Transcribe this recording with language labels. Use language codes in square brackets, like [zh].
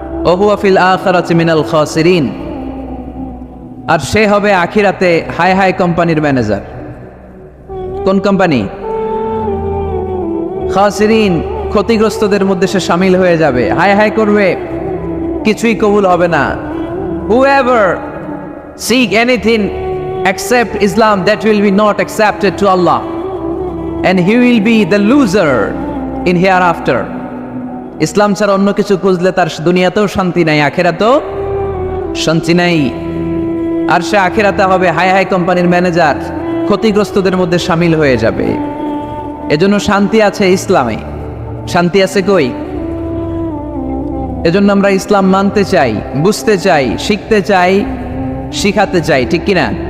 [ar] ওহুয়া ফিল আখিরাতি মিনাল খাসিরিন, [bn] আর সে হবে আখিরাতে হাই হাই কোম্পানির ম্যানেজার। কোন কোম্পানি? খাসিরিন, ক্ষতিগ্রস্তদের মধ্যে সে শামিল হয়ে যাবে, হাই হাই করবে, কিছুই কবুল হবে না। [en] Whoever seek anything except Islam, that will be not accepted to Allah, and he will be the loser in hereafter. [bn] ইসলাম ছাড়া অন্য কিছু খুঁজলে তার দুনিয়াতেও শান্তি নাই, আখিরাতেও শান্তি নাই। আর সে আখিরাতে হবে হাই হাই কোম্পানির ম্যানেজার, ক্ষতিগ্রস্তদের মধ্যে শামিল হয়ে যাবে। এজন্য শান্তি আছে ইসলামে, শান্তি আছে কই? এজন্য আমরা ইসলাম মানতে চাই, বুঝতে চাই, শিখতে চাই, শিখাতে চাই, ঠিক কিনা?